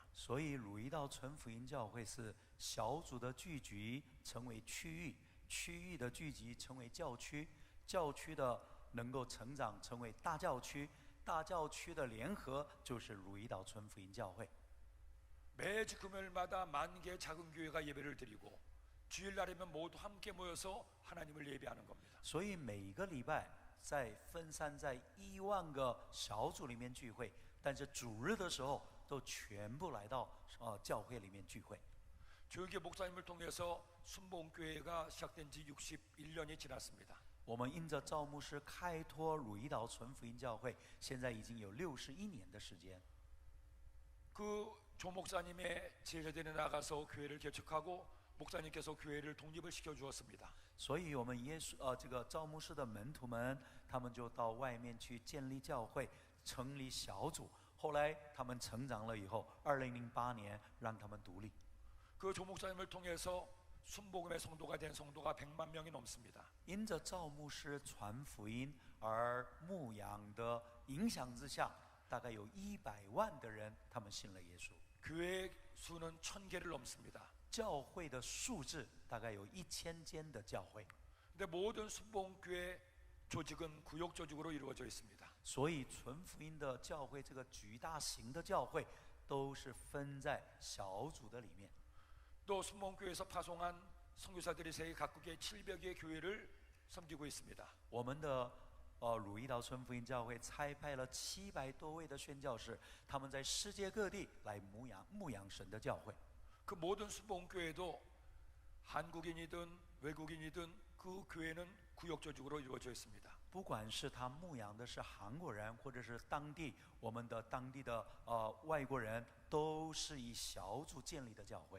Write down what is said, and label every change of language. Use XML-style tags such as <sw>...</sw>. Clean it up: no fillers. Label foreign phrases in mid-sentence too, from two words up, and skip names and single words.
<zh>所以汝一道纯福音教会是小组的聚集成为区域，区域的聚集成为教区，教区的能够成长成为大教区，大教区的联合就是汝一岛纯福音教会。</zh> <ko>매주 금요일마다 10,000개의 작은 교회가 예배를 드리고 주일날이면 모두 함께 모여서 하나님을 예배하는 겁니다.</ko> <zh>所以每一个礼拜在分散在10000个小组里面聚会，但是主日的时候都全部来到教会里面聚会。</zh> <ko>조용기 목사님을 통해서 순복음교회가 시작된 지 61년이 지났습니다.</ko> <zh>我们因着赵牧师开拓汝一岛纯福音教会，现在已经有61年的时间。</zh> <ko>그 조 목사님의 제자들이 나가서 교회를 개척하고 목사님께서 교회를 독립을 시켜 주었습니다.</ko> <zh>所以我们这个赵牧师的门徒们，他们就到外面去建立教会，成立小组。后来他们成长了以后，2008年让他们独立。</zh> <ko>그 조 목사님을 통해서 순복음의 성도가 된 성도가 100만 명이 넘습니다.</ko> <zh>因着赵牧师传福音而牧养的影响之下，大概有100万的人，他们信了耶稣。</zh> <ko>교회 수는 1000개를 넘습니다.</ko> <zh>教会的数字大概有1000间的教会。</zh> <ko>근데 모든 순복음교회 조직은 구역 조직으로 이루어져 있습니다.</ko> <zh>所以纯福音的教会，这个巨大型的教会，都是分在小组的里面。</zh> <ko>또 순복음교회에서 파송한 선교사들이 세계 각국의 700여 교회를 섬기고 있습니다.</ko> <zh>我们的鲁伊岛纯福音教会差派了700多位的宣教士，他们在世界各地来牧养神的教会。</zh> <ko>그 모든 순복음교회도 한국인이든 외국인이든 그 교회는 구역 조직으로 이루어져 있습니다.</ko> <zh>不管是他牧养的是韩国人，或者是我们的当地的外国人，都是以小组建立的教会。</zh>